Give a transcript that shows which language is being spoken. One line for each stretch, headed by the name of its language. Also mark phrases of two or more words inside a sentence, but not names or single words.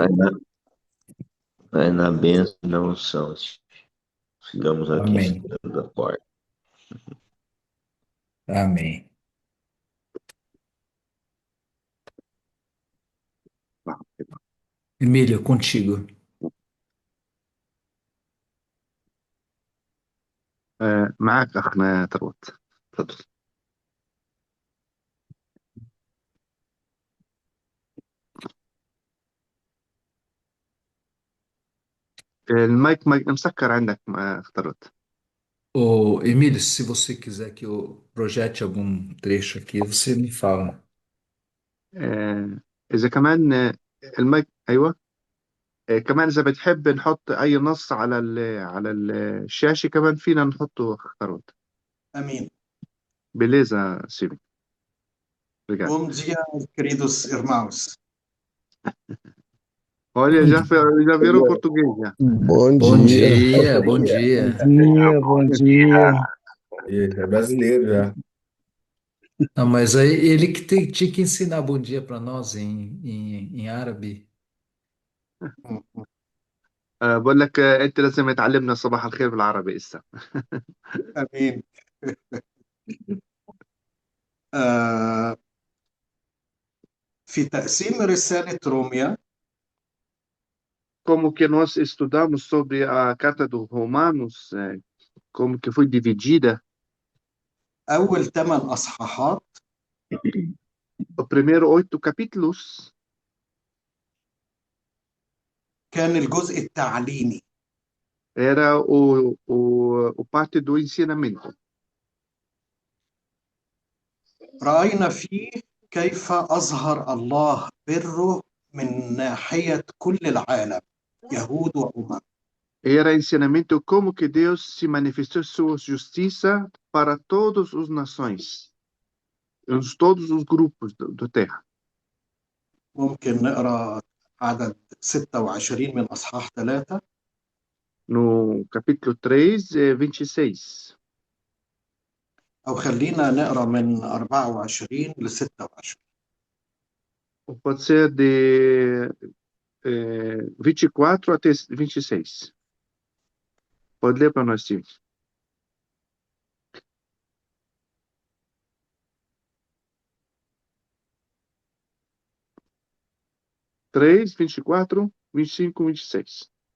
Portuguese: Vai na bênção e na unção. Sigamos aqui amém, esperando a porta. amém. Emília, contigo.
Arabic: معك أخنا ثروت. تفضل. المايك مسكر عندك أخ ثروت.
Portuguese: Ô, Emília, se você quiser que eu projete algum trecho aqui, você me fala.
Arabic: إذا كمان المايك أيوه. كمان إذا بتحب نحط أي نص على الشاشة كمان فينا نحطه أخ ثروت.
Portuguese: Amém. Beleza, Silvio? Obrigado. Bom dia, queridos irmãos. Olha, já virou português já. Bom Bom dia. dia, bom dia. Bom dia. Ele é brasileiro já. Não, mas aí ele que tinha que ensinar bom dia para nós em árabe.
Arabic: بقول لك أنت لازم تعلمنا صباح الخير بالعربي إسا. Amém. آه، في تقسيم رسالة روميا
Portuguese: Como que nós estudamos sobre a carta dos Romanos, como que foi dividida,
Arabic: أول 8 أصحاحات
Portuguese: os primeiros 8 capítulos
Arabic: كان الجزء التعليمي.
Portuguese: era o parte do ensinamento.
Arabic: رأينا فيه كيف أظهر الله بره من ناحية كل العالم، يهود وأمم.
Portuguese: Era ensinamento como que Deus se manifestou sua justiça para todas as nações, todos os grupos da terra.
Arabic: ممكن نقرأ عدد 26 من أصحاح 3.
Portuguese: No capítulo 3, 26.
Arabic: أو خلينا نقرأ من 24 ل 26.
Portuguese: Pode ser de 24 até 26. Pode ler para nós, Steve. Três, 24, 25, 26.